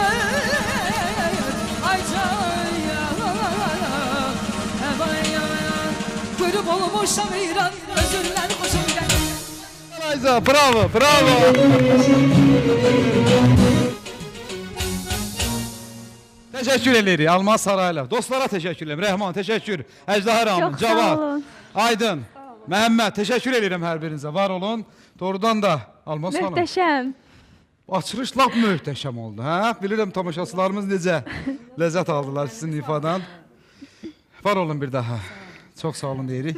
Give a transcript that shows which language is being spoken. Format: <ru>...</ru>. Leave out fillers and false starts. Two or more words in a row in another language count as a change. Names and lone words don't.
<az>Ay can ya, vay ya, gülüm olmuşam eyran,</az> <tr>özünden hoşum gelir.</tr> <az>Ayza, bravo, bravo. Teşekkür edirik Almaz Saraylı.</az> <tr>Dostlara teşekkür ederim.</tr> <az>Rəhman teşekkür. Əjdahar Amin, Çox sağ Cavad, olun. Aydın, Məhəmməd teşekkür edirəm hər birinizə. Var olun. Doğrudan da Almaz xanım. Möhtəşəm. Açılış lap möhtəşəm oldu. Hə? Bilirəm tamaşaçılarımız necə ləzzət aldılar sizin ifadan. Var olun bir daha. Çox sağ olun deyirik.</az>